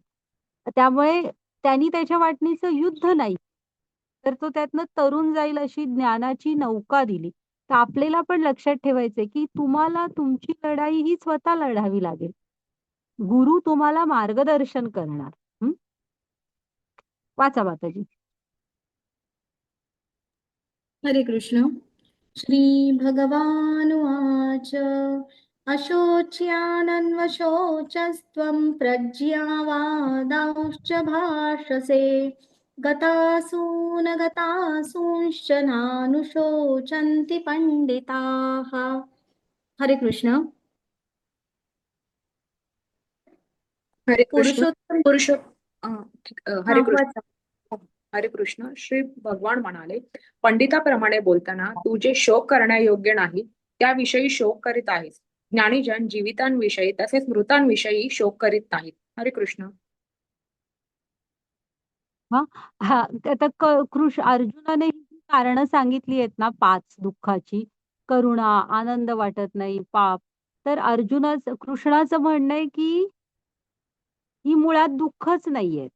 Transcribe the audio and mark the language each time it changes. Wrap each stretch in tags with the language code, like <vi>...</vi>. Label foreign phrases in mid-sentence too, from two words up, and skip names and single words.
<mr>त्यामुळे त्यांनी त्याच्या वाटणीचं युद्ध नाही, तर तो त्यातनं तरून जाईल अशी ज्ञानाची नौका दिली. तर आपल्याला पण लक्षात ठेवायचंय, की तुम्हाला तुमची लढाई ही स्वतः लढावी लागेल. गुरु तुम्हाला मार्गदर्शन करणार. हं. वाचा माताजी. हरे कृष्ण.</mr> <sa>श्रीभगवानुवाच अशोच्यानन्वशोचस्त्वं प्रज्ञावादांश्च भाषसे गतासून गतासूंश्च नानुशोचन्ति पंडिताः.</sa> <mr>हरे कृष्ण. हरे कृष्ण. पुरुषोत्तम हरे कृष्ण. हरे कृष्ण. श्री भगवान म्हणाले, पंडिताप्रमाणे बोलताना तू जे शोक करण्यायोग्य नाही त्याविषयी शोक करीत आहेस. ज्ञानीजन जीवितांविषयी तसेच मृतांविषयी शोक करीत नाहीत. हरे कृष्ण. हां, हां. आता अर्जुनाने ही कारणं सांगितली आहेत ना 5 दुःखाची. करुणा, आनंद वाटत नाही, पाप. तर कृष्णाचं म्हणणं आहे, की ही मुळात दुःखच नाहीयेत.</mr>